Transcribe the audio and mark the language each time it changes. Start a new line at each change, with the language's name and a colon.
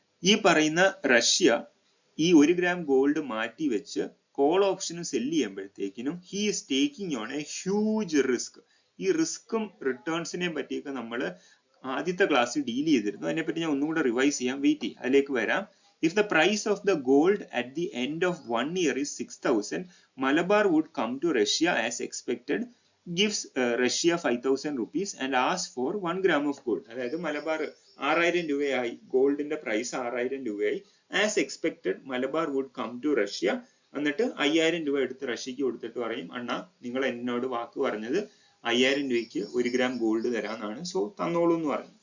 Malayalam: ഈ പറയുന്ന റഷ്യ ഈ 1 ഗ്രാം ഗോൾഡ് മാറ്റി വെച്ച് കോൾ ഓപ്ഷനും cell ചെയ്യുമ്പോഴത്തേക്കിനും
English: He is taking on a huge risk.
Malayalam: ഈ റിസ്ക്കും റിട്ടേൺസിനെ പറ്റിയൊക്കെ നമ്മൾ ആദ്യത്തെ ക്ലാസ്സിൽ ഡീൽ ചെയ്തിരുന്നു. അതിനെപ്പറ്റി ഞാൻ ഒന്നും കൂടെ റിവൈസ് ചെയ്യാം, വെയിറ്റ് ചെയ്യും, അതിലേക്ക് വരാം.
English: If the price of the gold at the end of 1 year is 6000, Malabar would come to Russia as expected, gives Russia 5000 rupees and asks for 1 gram of gold.
Malayalam: അതായത് മലബാർ 6000 രൂപയായി, ഗോൾഡിന്റെ പ്രൈസ് 6000 രൂപയായി.
English: As expected Malabar would come to Russia.
Malayalam: എന്നിട്ട് 5000 രൂപ എടുത്ത് റഷ്യക്ക് കൊടുത്തിട്ട് പറയും, അണ്ണാ നിങ്ങൾ എന്നോട് വാക്ക് പറഞ്ഞത് 5000 രൂപയ്ക്ക് 1 ഗ്രാം ഗോൾഡ് തരാന്നാണ്, സോ തന്നോളൂ എന്ന് പറഞ്ഞു.